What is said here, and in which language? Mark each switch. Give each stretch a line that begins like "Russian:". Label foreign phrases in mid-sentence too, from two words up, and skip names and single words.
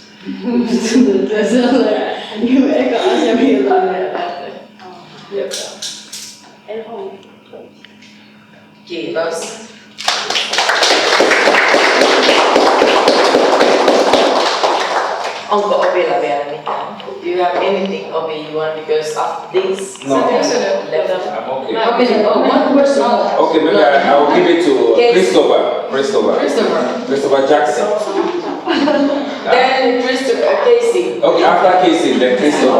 Finnish: Musta tuntuu, että se on sellainen eka asia, miltä on lähtee. En halua. Kiitos. Onko Opilla vielä mitään?
English: Do you have anything, Opi, you want? Because after this, No. I'm okay. One person. Okay, maybe I will give it to Christopher Jackson. Then Casey. Okay, after Casey, then Christopher.